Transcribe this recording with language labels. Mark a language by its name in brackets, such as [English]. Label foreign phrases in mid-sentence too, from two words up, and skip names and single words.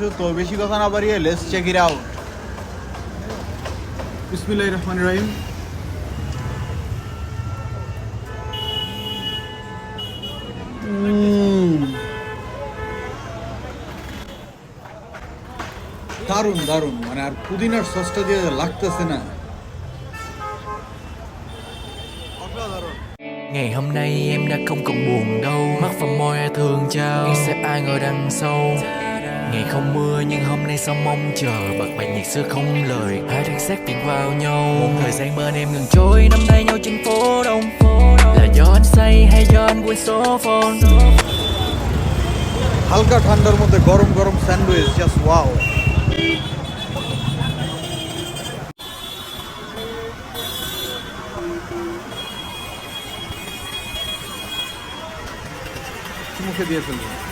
[Bangla] তো বেশি কথা না বাড়িয়ে [English] let's check it out. [Arabic] بسم الله الرحمن الرحيم. [Bangla] দারুণ দারুণ, মানে আর পুদিনার সসটা দিয়ে লাগতেছে না। [Vietnamese] Ngày hôm nay em đã không còn buồn đâu. Mắt và môi ai thương trao, em sẽ ai ngồi đằng sau. Ngày không mưa nhưng hôm nay sao mong chờ. Bật bài nhạc xưa không lời, hai thân xác viện vào nhau. Một thời gian bên em ngừng trôi, nắm tay nhau trên phố đông. Là do anh say hay do anh quên số phone. [Bangla] হালকা ঠান্ডার মধ্যে গরম গরম স্যান্ডউইচ, [English] just wow. [Bangla] মুখে দিয়ে ফেলবো।